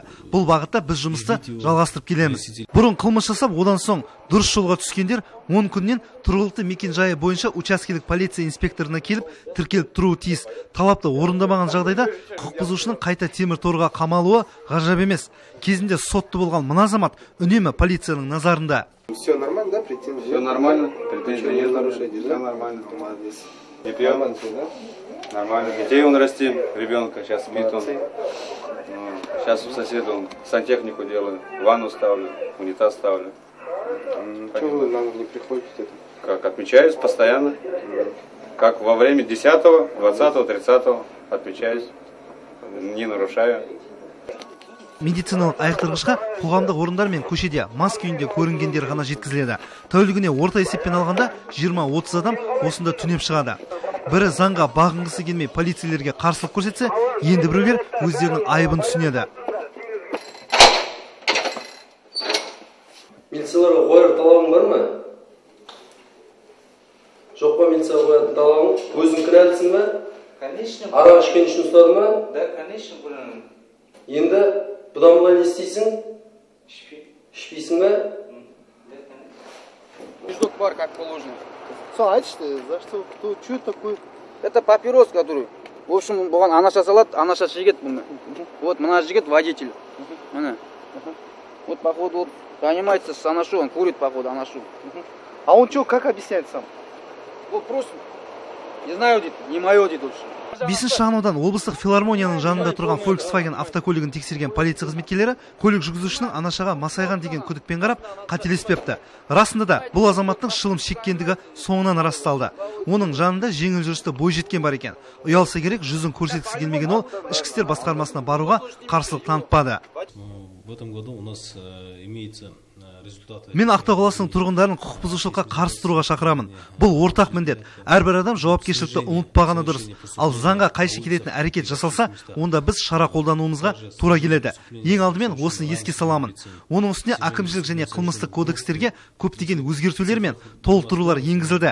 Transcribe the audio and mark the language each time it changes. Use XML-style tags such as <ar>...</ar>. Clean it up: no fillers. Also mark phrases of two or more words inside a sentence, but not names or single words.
<kk>Бұл бағытта біз жұмысты жалғастырып келеміз. Бұрын қылмыс жасап, одан соң дұрыс жолға түскендер 10 күннен тұрғылықты мекен жайы бойынша учаскелік полиция инспекторына келіп тіркеліп тұруы тиіс. Талапты орындамаған жағдайда құқық бұзушының қайта темір торға қамалуы ғажап емес. Кезінде сотты болған мына азамат үнемі полицияның назарында.</kk> <ru>Все нормально, да, претензии? Все нормально, претензий нет, нарушений, все нормально, молодец. Не пьем? Нормально. Детей он растим, ребенка, сейчас спит он. Сейчас у соседа он сантехнику делаю, ванну ставлю, унитаз ставлю. Чего вы нам не приходите? Как, отмечаюсь постоянно. Как во время 10-го, 20-го, 30-го отмечаюсь, не нарушаю.</ru> <kk>Медициналық айықтырғышқа қоғамдық орындар мен көшеде мас күйінде көрінгендер ғана жеткізіледі. Тәулігіне орта есеппен алғанда 20-30 адам осында түнеп шығады. Бірі заңға бағынғысы келмей полицейлерге қарсылық көрсетсе, енді біреулер өздерінің айыбын түсінеді. Милицияларға қояр талабың бар ма? Жоқ па милицияға қоятын талабың? Өзің кінәлісің ба?</kk> <ru>Конечно.</ru> <kk>Арақ ішкен үшін ұстады ма?</kk> <ru>Да, конечно, блин.</ru> <kk>Енді бұдан былай не істейсің? Ішпейсің ба? Мужик бар,</kk> <ru>как положено. Айтшы, за что, кто, что такое? Это папирос, который... В общем,</ru> <kk>бұған анаша салат, анаша жігіт бұны. Вот, мына жігіт водитель. Мына.</kk> <ru>Вот, походу, вот, занимается с анашу, он курит, походу, анашу. А он что, как объясняет сам? Вот просто, не знаю, дед, не мое, дед, лучше.</ru> <kk>5-ші шағынаудан облыстық филармонияның жанында тұрған Volkswagen автокөлігін тексерген полиция қызметкерлері көлік жүргізушінің анашаға масайған деген күдікпен қарап қателеспепті. Расында да бұл азаматтың шылым шеккендігі соңынан расталды. Оның жанында жеңіл жүрісті бойжеткен бар екен. Ұялса керек, жүзін көрсеткісі келмеген ол ішкі істер басқармасына баруға қарсылық танытпады.</kk> <ru>В этом году у нас имеется результаты.</ru> <kk>Мен Ақтау қаласының тұрғындарын құқық бұзушылыққа қарсы тұруға шақырамын. Бұл ортақ міндет. Әрбір адам жауапкершілікті ұмытпағаны дұрыс. Ал заңға қайшы келетін әрекет жасалса, онда біз шара қолдануымызға тура келеді. Ең алдымен осыны еске саламын. Оның үстіне әкімшілік және қылмыстық кодекстерге көптеген өзгертулер мен толықтырулар енгізілді.</kk>